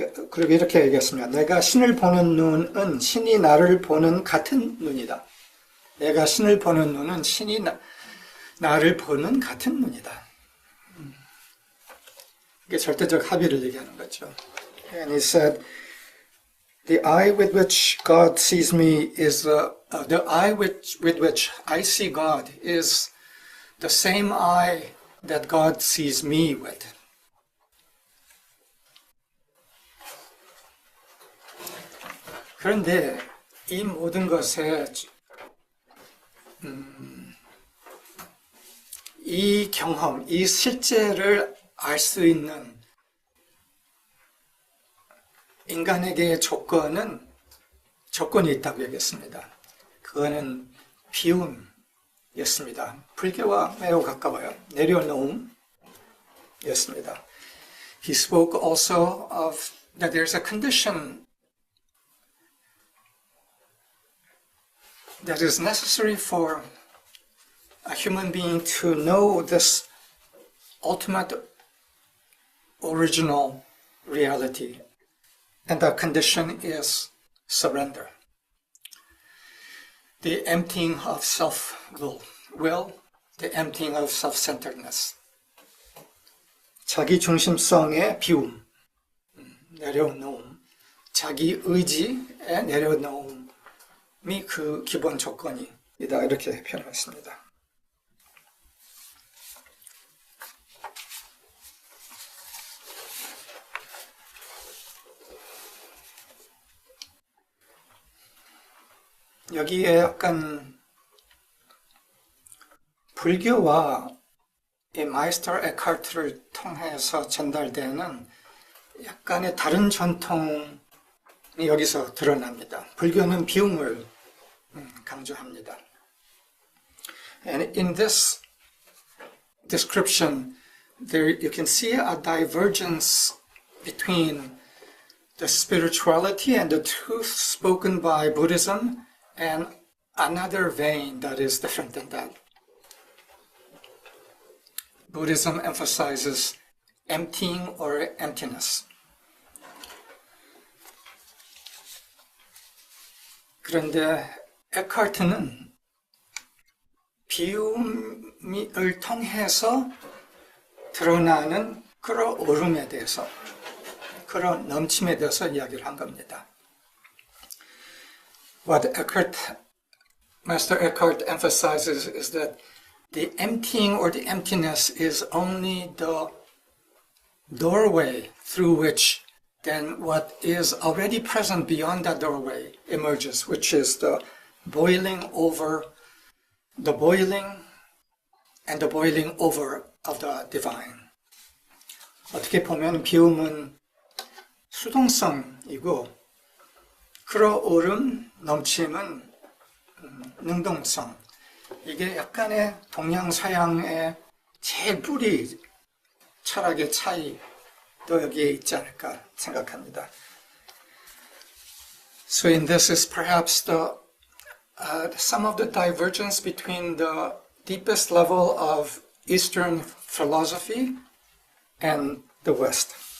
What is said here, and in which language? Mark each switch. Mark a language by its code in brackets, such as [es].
[ko] 그리고 이렇게 얘기했습니다. 내가 신을 보는 눈은 신이 나를 보는 같은 눈이다. 내가 신을 보는 눈은 신이 나를 보는 같은 눈이다. 이게 절대적 합의를 얘기하는 거죠. [en] And he said, the eye with which God sees me is the eye with which I see God is the same eye that God sees me with. [ko] 그런데 이 모든 것에 이 경험, 이 실제를 알 수 있는 인간에게의 조건이 있다고 얘기했습니다. 그거는 비움이었습니다. 불교와 매우 가까워요. 내려놓음이었습니다. [en] He spoke also of that there's a condition that is necessary for a human being to know this ultimate original reality. And the condition is surrender. The emptying of self-will, the emptying of self-centeredness. [ko] 자기 중심성의 비움, 내려놓음, 자기 의지의 내려놓음이 그 기본 조건이다. 이렇게 표현했습니다. 여기에 약간 불교와 이 마이스터 에카르트를 통해서 전달되는 약간의 다른 전통이 여기서 드러납니다. 불교는 비움을 강조합니다. [en] And in this description, there you can see a divergence between the spirituality and the truth spoken by Buddhism and another vein that is different than that. Buddhism emphasizes emptying or emptiness. [ko] 그런데 에카르트는 비움을 통해서 드러나는 끌어오름에 대해서, 그런 넘침에 대해서 이야기를 한 겁니다. [en] What Master Eckhart emphasizes is that the emptying or the emptiness is only the doorway through which then what is already present beyond that doorway emerges, which is the boiling over, the boiling and the boiling over of the divine. [ko] 어떻게 보면 비움은 수동성이고 끓어오름, 넘침은 능동성. 이게 약간의 동양-서양의 제일 뿌리 철학의 차이도 여기에 있지 않을까 생각합니다. [en] So in this is perhaps some of the divergence between the deepest level of Eastern philosophy and the West.